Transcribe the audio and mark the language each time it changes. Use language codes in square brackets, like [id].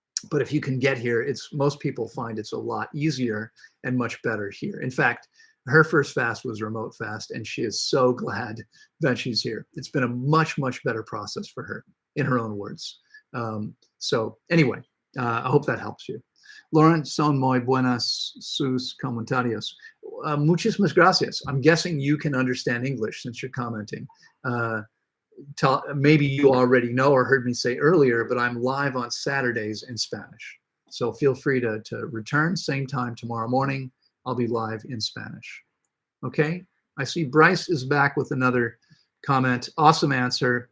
[en] But if you can get here, most people find it's a lot easier and much better here. In fact, her first fast was remote fast, and she is so glad that she's here. It's been a much, much better process for her, in her own words. So anyway, I hope that helps you. [es] Loren, son muy buenas sus comentarios. Muchísimas gracias. [en] I'm guessing you can understand English since you're commenting. Maybe you already know or heard me say earlier, but I'm live on Saturdays in Spanish. So feel free to return, same time tomorrow morning. I'll be live in Spanish. Okay, I see Bryce is back with another comment. Awesome answer.